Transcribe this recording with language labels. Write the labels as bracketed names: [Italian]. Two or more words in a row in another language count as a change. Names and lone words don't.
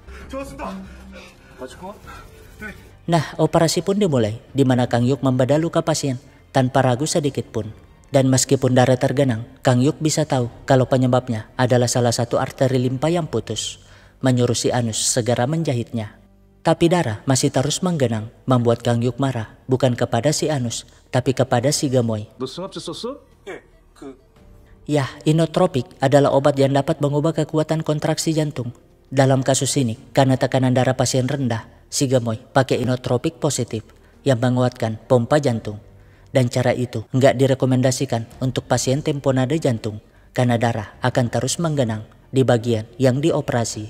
[Indonesian] Nah, operasi pun dimulai, di mana Kang Yuk membedah luka pasien tanpa ragu sedikit pun. Dan meskipun darah tergenang, Kang Yuk bisa tahu kalau penyebabnya adalah salah satu arteri limpa yang putus, menyuruh si Anus segera menjahitnya. Tapi darah masih terus menggenang, membuat Kang Yuk marah, bukan kepada si Anus, tapi kepada si Gemoy. [Korean] 너 승합제 썼어? [Indonesian] Ya, inotropik adalah obat yang dapat mengubah kekuatan kontraksi jantung. Dalam kasus ini, karena tekanan darah pasien rendah, si Gemoy pakai inotropik positif yang menguatkan pompa jantung. Dan cara itu nggak direkomendasikan untuk pasien tamponade jantung karena darah akan terus menggenang di bagian yang dioperasi.